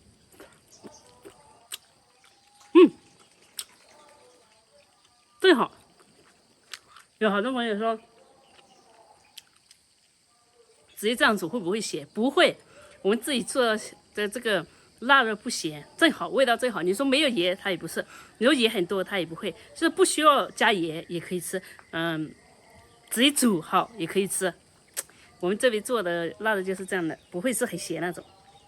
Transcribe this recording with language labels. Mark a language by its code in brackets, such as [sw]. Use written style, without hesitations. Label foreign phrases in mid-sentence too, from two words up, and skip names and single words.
[zh] 正好。有好多朋友說，直接這樣煮會不會鹹？不會，我們自己做的这個臘肉不鹹，正好味道正好。你說沒有鹽，它也不是；你說鹽很多，它也不會。就是不需要加鹽也可以吃，直接煮好也可以吃。我們這邊做的臘肉就是這樣的，不會是很鹹那種。